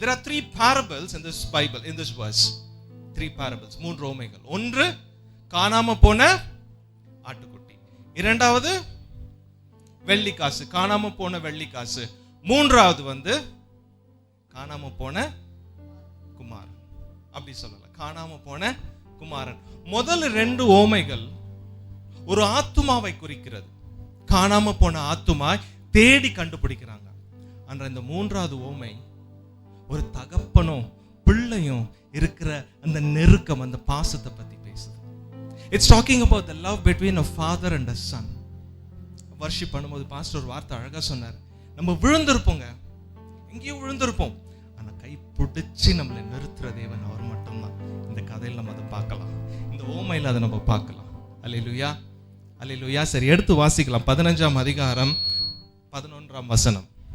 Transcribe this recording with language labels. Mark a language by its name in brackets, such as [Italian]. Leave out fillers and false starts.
[English] There are 3 parables in this Bible, in this verse. [Tamil] 3 parables, 3 ஓமைகள். ஒன்று காணாம போன ஆட்டுக்குட்டி, இரண்டாவது வெள்ளிக்காசு, காணாம போன வெள்ளிக்காசு, மூன்றாவது வந்து காணாம போன குமாரன். அப்படி சொல்லல, காணாம போன குமாரன். முதல் 2 ஓமைகள் ஒரு ஆத்துமாவை குறிக்கிறது. காணாம போன ஆத்துமா தேடி கண்டுபிடிக்கிறாங்க. ஆனா இந்த மூன்றாவது ஓமை ஒரு தகப்பனும் பிள்ளையும் இருக்கிற அந்த நெருக்கம், அந்த பாசத்தை பத்தி பேசுது. [English] It's talking about the love between a father and a son. [Tamil] Worship பண்ணும்போது பாஸ்டர் ஒரு வார்த்தை அழகா சொன்னார். நம்ம விழுந்திருப்போங்க, எங்கேயும் விழுந்திருப்போம், ஆனா கை பிடிச்சி நம்மளை நிறுத்துற தேவன் அவர் மட்டும்தான். இந்த கதையில் நம்ம அதை பார்க்கலாம், இந்த ஓமையில் அதை நம்ம பார்க்கலாம். அல்லேலூயா, அல்லேலூயா. சரி, எடுத்து வாசிக்கலாம். 15ஆம் அதிகாரம் 11ஆம் வசனம்.